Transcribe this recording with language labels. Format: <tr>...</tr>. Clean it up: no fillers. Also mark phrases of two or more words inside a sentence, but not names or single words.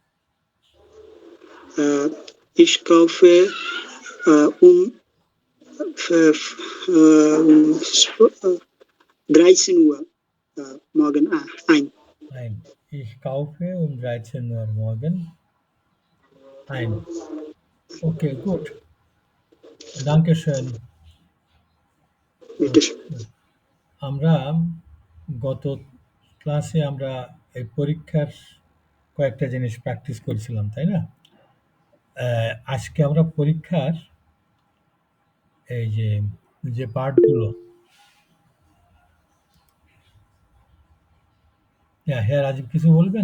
<de>Ich kaufe um 13 Uhr morgen ein. Ein. Ich kaufe um 13 Uhr morgen ein. Okay, gut. Dankeschön. Bitte schön.</de> <bn>আমরা গত ক্লাসে আমরা এই পরীক্ষার কয়েকটা জিনিস প্র্যাকটিস করেছিলাম, তাই না? আজকে আমরা পরীক্ষার এই যে পার্টগুলো, হ্যাঁ রাজীব কিছু বলবেন?</bn>